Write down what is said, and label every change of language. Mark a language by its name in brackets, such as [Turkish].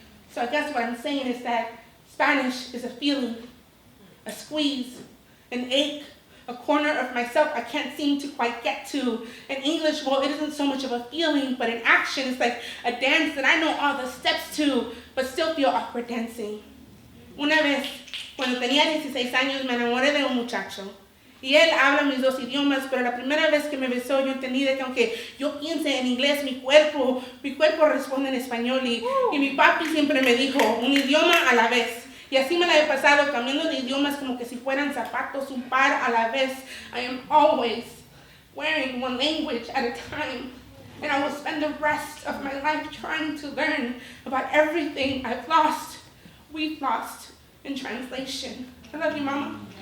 [English] So I guess what I'm saying is that Spanish is a feeling, a squeeze, an ache, a corner of myself I can't seem to quite get to. In English, well, it isn't so much of a feeling, but in action, it's like a dance that I know all the steps to, but still feel awkward dancing. [Spanish] Una vez, cuando tenía 16 años, me enamoré de un muchacho. Y él habla mis dos idiomas, pero la primera vez que me besó, yo entendí de que aunque yo piense en inglés, mi cuerpo responde en español. Y mi papi siempre me dijo, un idioma a la vez. Y así me la he pasado, cambiando de idiomas como que si fueran zapatos, un par a la vez. [English] I am always wearing one language at a time. And I will spend the rest of my life trying to learn about everything I've lost, we've lost in translation. I love you, Mama.